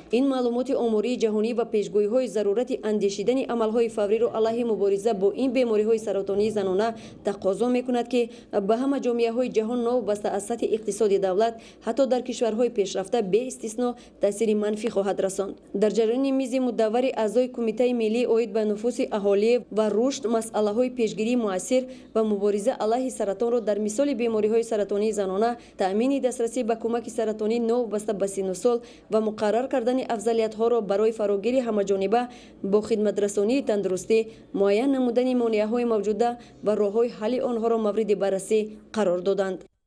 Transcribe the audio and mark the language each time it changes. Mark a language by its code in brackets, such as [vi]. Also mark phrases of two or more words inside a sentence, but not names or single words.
[fa] این معلومات آماری جهانی و پیشگویی‌های ضرورت اندیشیدن عمل‌های فوری را علیه مبارزه با این بیماری‌های سرطانی زنانه تقاضا می‌کند که به همه جامعه‌های جهان نوابسته از سطح اقتصادی دولت حتی در کشورهای پیشرفته به استثنا تأثیر منفی خواهد رساند. در جریان میز مدور اعضای کمیته ملی عاید به نفوس اهالی و [tg] рушд масъалаҳои пешгирии муассир ва мубориза алайҳи саратонро дар мисоли бемориҳои саратонии занона, таъмини дастрасӣ ба кӯмаки саратонӣ новобаста ба синну сол ва муқаррар кардани афзалиятҳоро барои фарогири ҳамаҷониба бо хидматрасонии тандурустӣ, муайян намудани монеаҳои мавҷуда ва роҳҳои ҳалли онҳоро мавриди баррасӣ қарор доданд.